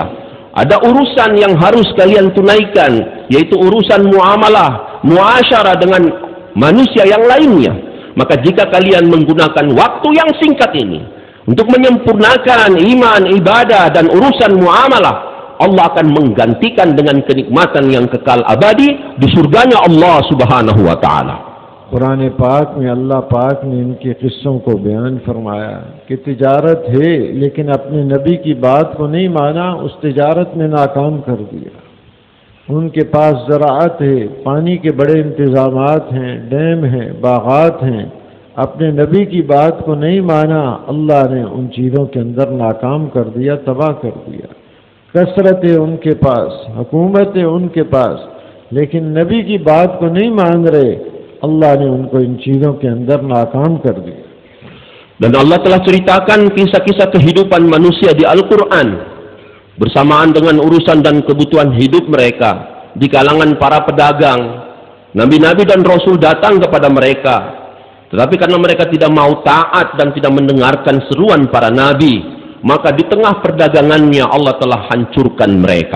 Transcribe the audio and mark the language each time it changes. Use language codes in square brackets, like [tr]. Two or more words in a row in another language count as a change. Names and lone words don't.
[id] Ada urusan yang harus kalian tunaikan, yaitu urusan muamalah, muasyarah dengan manusia yang lainnya. Maka jika kalian menggunakan waktu yang singkat ini untuk menyempurnakan iman, ibadah, dan urusan muamalah, Allah akan menggantikan dengan kenikmatan yang kekal abadi di surganya Allah [ar] سبحانه وتعالى. [ur] قرآن پاک میں اللہ پاک نے ان کے قصوں کو بیان فرمایا کہ تجارت ہے، لیکن اپنے نبی کی بات کو نہیں مانا، اس تجارت میں ناکام کر دیا. ان کے پاس زراعت ہے، پانی کے بڑے انتظامات ہیں، ڈیم ہیں، باغات ہیں، اپنے نبی کی بات کو نہیں مانا، اللہ نے ان چیزوں کے اندر ناکام کر دیا، تباہ کر دیا. کثرت ہے ان کے پاس، حکومت ہے ان کے پاس، لیکن نبی کی بات کو نہیں مان رہے، اللہ نے ان کو ان چیزوں کے اندر ناکام کر دیا. [id] Dan Allah telah ceritakan kisah-kisah kehidupan manusia di Al-Quran bersamaan dengan urusan dan kebutuhan hidup mereka di kalangan para pedagang. Nabi-nabi dan Rasul datang kepada mereka, tetapi karena mereka tidak mau taat dan tidak mendengarkan seruan para nabi, maka di tengah perdagangannya Allah telah hancurkan mereka.